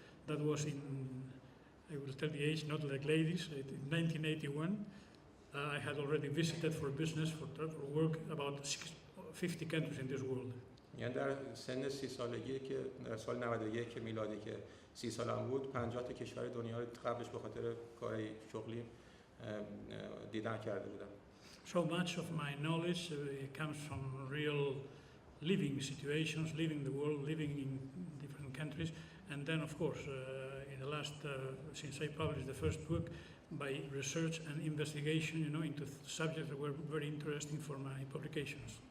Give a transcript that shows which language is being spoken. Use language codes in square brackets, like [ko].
[en] That was in, I will tell the age, not like ladies, in 1981. I had already visited for business, for work, about 50 countries in this world. [fa] یعنی در سن 30 سالگی که در سال 91 که میلادی که 30 سالم بود 50 تا کشور دنیا رو قبلش به خاطر کار شغلی دیدن کرده بودم. [en] So much of my knowledge comes from real living situations, living the world, living in different countries, and then of course in the last since I published the first book, by research and investigation, you know, into subjects that were very interesting for my publications.